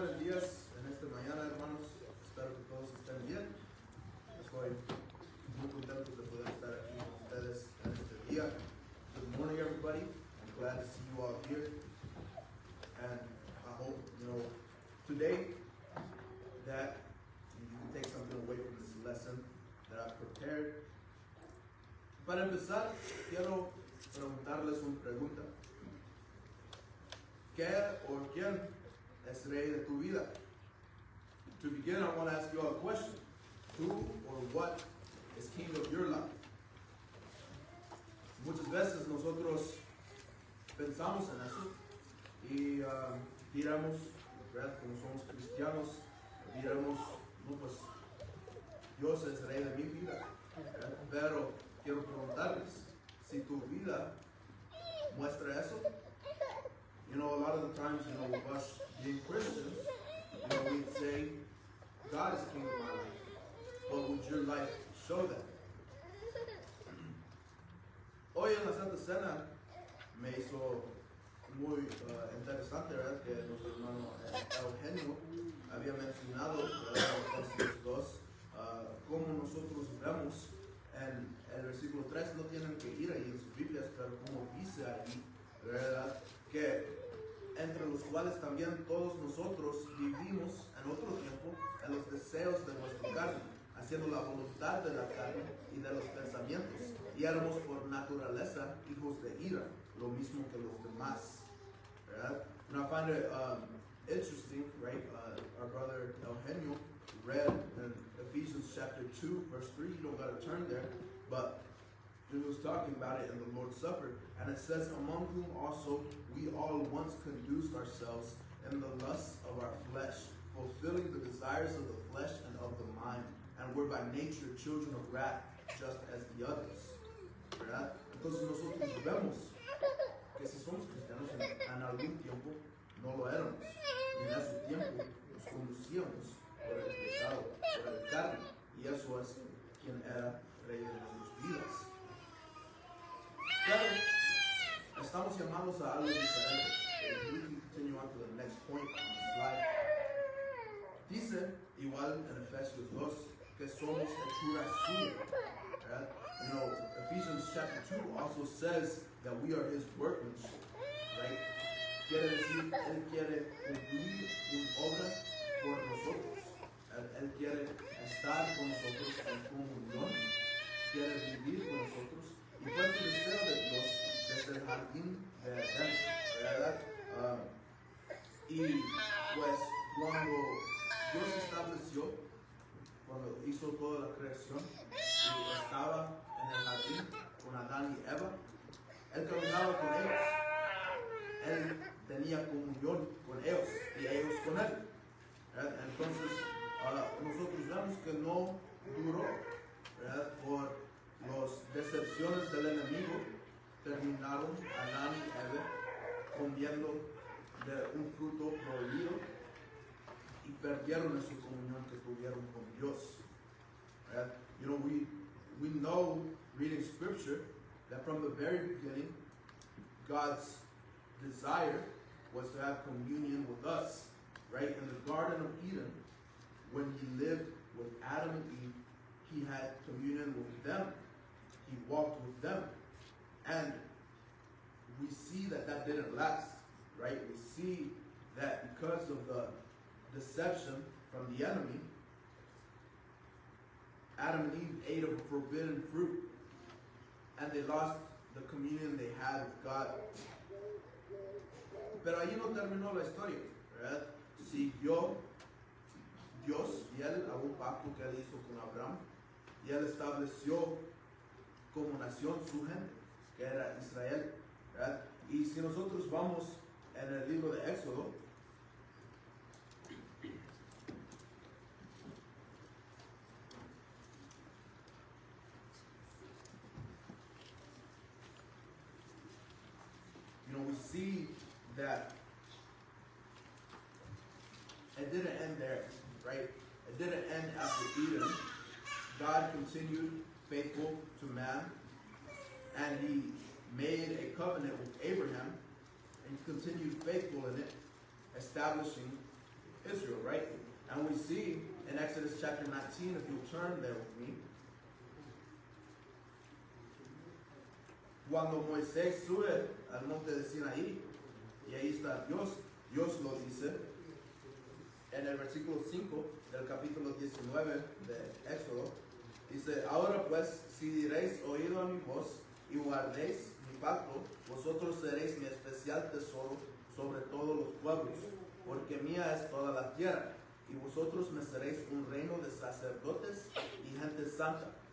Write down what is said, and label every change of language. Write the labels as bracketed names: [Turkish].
[Spanish] días en esta mañana, hermanos. Espero que todos estén bien. Estoy muy contento de poder estar aquí con ustedes en este día. [English] Good morning, everybody. I'm glad to see you all here. And I hope, today that you can take something away from this lesson that I've prepared. [Spanish] Para empezar, quiero preguntarles una pregunta. ¿Qué o quién es rey de tu vida? [English] To begin, I want to ask you all a question. Who or what is king of your life? [Spanish] Muchas veces nosotros pensamos en eso y diremos, ¿verdad? Como somos cristianos, diremos, no, pues Dios es rey de mi vida. ¿Verdad? Pero quiero preguntarles, si tu vida muestra eso. [English] A lot of the times, with us being Christians, we'd say, God is king of my life. But would your life show that? [Spanish] Hoy en la Santa Cena me hizo muy interesante, ¿verdad? Que nuestro hermano Eugenio había mencionado, en Efesios 2, cómo nosotros vemos en el versículo 3, no tienen que ir ahí en sus Biblias, pero como dice ahí, ¿verdad? Que entre los cuales también todos nosotros vivimos en otro tiempo en los deseos de nuestra carne, haciendo la voluntad de la carne y de los pensamientos, y éramos por naturaleza hijos de ira, lo mismo que los demás. ¿Verdad? [English] And I find it interesting, right? Our brother Eugenio read in Ephesians chapter 2, verse 3. You don't got to turn there, but he was talking about it in the Lord's Supper, and it says, among whom also we all once conduced ourselves in the lusts of our flesh, fulfilling the desires of the flesh and of the mind, and were by nature children of wrath, just as the others. [Spanish] ¿Verdad? Entonces nosotros vemos que si somos cristianos en algún tiempo no lo éramos, y en ese tiempo nos conducíamos por el pecado, por el carne, y eso es quien era rey de nuestras vidas. Pero estamos llamados a algo diferente. [English] We can continue on to the next point on the slide. [Spanish] Dice, igual en Efesios 2, que somos hechura suya. [English] Ephesians chapter 2 also says that we are his workmanship. Right? [Spanish] Quiere decir, él quiere cumplir una obra por nosotros. Él quiere estar con nosotros en comunión. Quiere vivir con nosotros. Y fue el deseo de Dios desde el jardín de Edén, ¿verdad? Y pues cuando Dios estableció, cuando hizo toda la creación y estaba en el jardín con Adán y Eva, él caminaba con ellos. Él tenía comunión con ellos y ellos con él. ¿Verdad? Entonces nosotros vemos que no duró, ¿verdad? Por las decepciones del enemigo, terminaron Adán y Eva comiendo de un fruto prohibido y perdieron esa comunión que tuvieron con Dios. [English] Right? We know, reading scripture, that from the very beginning, God's desire was to have communion with us. Right? In the Garden of Eden, when he lived with Adam and Eve, he had communion with them. He walked with them. And we see that didn't last, right? We see that because of the deception from the enemy, Adam and Eve ate of a forbidden fruit, and they lost the communion they had with God. [Spanish] Pero ahí no terminó la historia, ¿verdad? Siguió Dios fiel a un pacto que él hizo con Abraham, y él estableció como nación su gente, que era Israel, ¿verdad? Y si nosotros vamos en el libro de Éxodo, [English] we see that it didn't end there, right? It didn't end after Eden. God continued faithful to man, and he made a covenant with Abraham and continued faithful in it, establishing Israel, right? we see in Exodus chapter 19, if you'll turn there with me, [Spanish] cuando Moisés sube al monte de Sinaí, y ahí está Dios, Dios lo dice, en el versículo 5 del capítulo 19 de Éxodo, dice, ahora pues, si diréis oído a mi voz y guardéis mi pacto, vosotros seréis mi especial tesoro sobre todos los pueblos, porque mía es toda la tierra, y vosotros me seréis un reino de sacerdotes y gente santa.